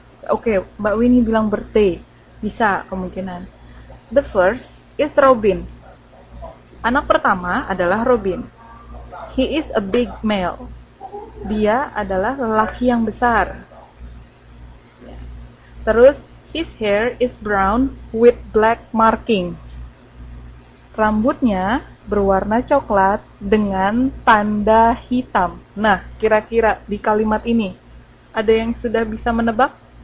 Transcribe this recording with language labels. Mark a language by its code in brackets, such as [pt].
[id] Oke, Mbak Winnie bilang birthday. Bisa kemungkinan. [en] The first is Robin. [id] Anak pertama adalah Robin. [en] He is a big male. [id] Dia adalah lelaki yang besar. Terus, [en] his hair is brown with black marking. [id] Rambutnya berwarna coklat dengan tanda hitam. Nah, kira-kira di kalimat ini, ada yang sudah bisa menebak?